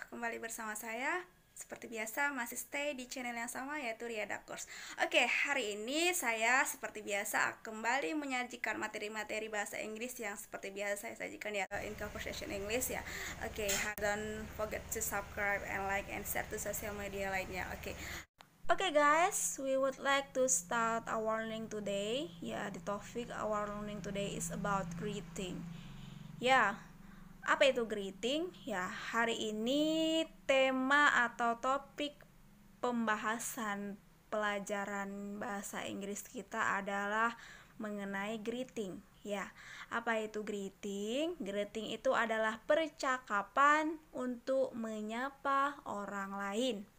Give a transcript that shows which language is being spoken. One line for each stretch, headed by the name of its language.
Indonesian: Kembali bersama saya seperti biasa masih stay di channel yang sama, yaitu Riada Course. Oke, hari ini saya seperti biasa kembali menyajikan materi-materi bahasa Inggris yang seperti biasa saya sajikan ya, in conversation English ya.
English: Oke, don't forget to subscribe and like and share to social media lainnya. Oke guys, we would like to start our learning today. Ya, the topic our learning today is about greeting.
Indonesian: Ya, apa itu greeting? Ya, hari ini tema atau topik pembahasan pelajaran bahasa Inggris kita adalah mengenai greeting. Ya, apa itu greeting? Greeting itu adalah percakapan untuk menyapa orang lain.